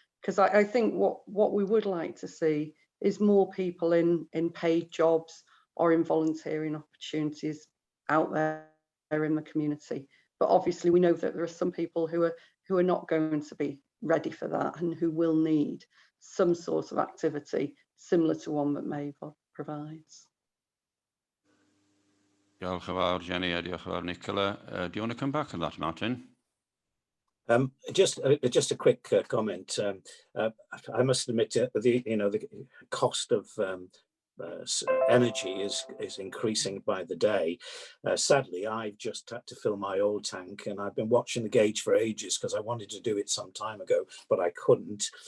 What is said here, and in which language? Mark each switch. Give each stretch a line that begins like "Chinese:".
English: Because I think what we would like to see is more people in paid jobs or in volunteering opportunities out there in the community. But obviously we know that there are some people who are not going to be ready for that and who will need some sort of activity similar to one that MEIFOD provides.
Welsh: Diolch yn fawr, Jenny, a diolch yn fawr, Nicola.
English: Do you want to come back on that, Martin? Just a quick comment. I must admit, the cost of energy is increasing by the day. Sadly, I've just had to fill my oil tank, and I've been watching the gauge for ages because I wanted to do it some time ago, but I couldn't.